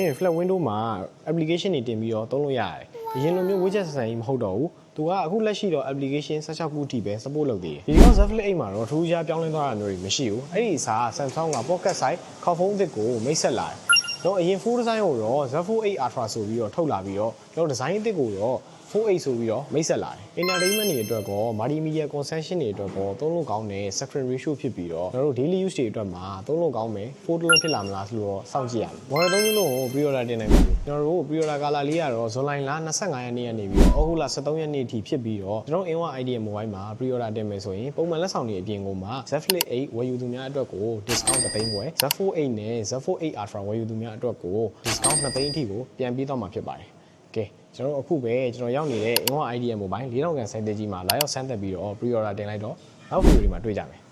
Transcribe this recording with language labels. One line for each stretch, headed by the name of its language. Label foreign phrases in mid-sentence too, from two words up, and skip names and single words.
English: flat window
Burmese: မှာ application တွေတင်ပြီးတော့သုံးလို့ရတယ်အရင်လိုမျိုး widget ဆန်ကြီးမဟုတ်တော့ဘူးသူကအခုလက်ရှိတော့ application 16ခုထိပဲ support လုပ်သေးတယ်ဒီတော့ Z Flip 8မှာတော့ထူးခြားပြောင်းလဲသွားတာမျိုးတွေမရှိဘူးအဲ့ဒီအစား Samsung က pocket size ခေါက်ဖုံး အသစ်ကိုမိတ်ဆက်လာတယ်တော့အရင်
English: full design
Burmese: ကိုတော့ Z Fold 8 Ultra ဆိုပြီးတော့ထုတ်လာပြီးတော့ကျွန်တော် design အသစ်ကိုတော့ Fold 8ဆိုပြီးတော့မိတ်ဆက်လာတယ် entertainment တွေအတွက်ကော
English: multimedia consumption
Burmese: တွေအတွက်ကောသုံးလို့ကောင်းတဲ့
English: screen ratio
Burmese: ဖြစ်ပြီးတော့ကျွန်တော်တို့
English: daily use
Burmese: တွေအတွက်မှာသုံးလို့ကောင်းမယ် Fold လုံးဖြစ်လာမလားဆိုတော့စောင့်ကြည့်ရမယ် model 3လုံးကို pre-order တင်နိုင်ပြီကျွန်တော်တို့ pre-order ကာလလေးကတော့ဇွန်လလ25ရက်နေ့ကနေပြီးတော့ဩဂုတ်လ23ရက်နေ့အထိဖြစ်ပြီးတော့ကျွန်တော် A1 idea mobile မှာ pre-order တင်မယ်ဆိုရင်ပုံမှန်လက်ဆောင်တွေအပြင်ကိုမှ Z Flip 8ဝယ်ယူသူများအတွက်ကို discount 3သိန်းပဲ Z Fold 8နဲ့ Z Fold 8 Ultra ဝယ်ယူသူများအတွက်ကို discount 2သိန်းအထိကိုပြန်ပေးတော့မှာဖြစ်ပါတယ်ကဲကျွန်တော်အခုပဲကျွန်တော်ရောက်နေတဲ့ A1 idea mobile 4000ခန့်စိုက်တဲ့ကြီးမှာလာရောက်ဆန်းသက်ပြီးတော့ pre-order တင်လိုက်တော့နောက် video တွေမှာတွေ့ကြမယ်